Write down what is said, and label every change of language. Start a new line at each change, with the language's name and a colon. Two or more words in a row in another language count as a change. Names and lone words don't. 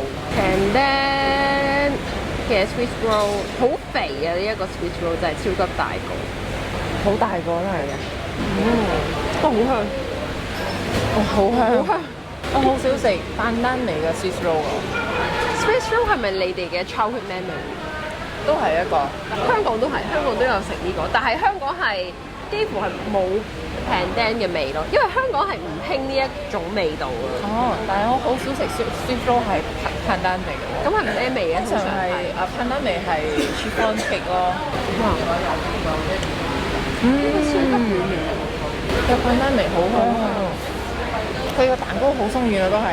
English: And then
Cantonese: 嘅
English: Swiss roll
Cantonese: 好肥啊！呢一個
English: Swiss roll
Cantonese: 真係超級大個，好大個真係嘅。都好香，好香。我好少食丹丹味嘅
English: Swiss roll
Cantonese: 喎。
English: Swiss roll
Cantonese: 係咪你哋嘅
English: childhood memory？
Cantonese: 都係一個。香港都係，香港都有食呢個，但係香港係幾乎係冇 pandan 嘅味咯，因為香港係唔興呢一種味道啊。哦，但係我好少食
English: Swiss roll
Cantonese: 係 pandan 味嘅。咁係咩味啊？通常係pandan 味係
English: chiffon cake
Cantonese: 咯。個 pandan 味好香，佢個蛋糕好鬆軟啊，都係。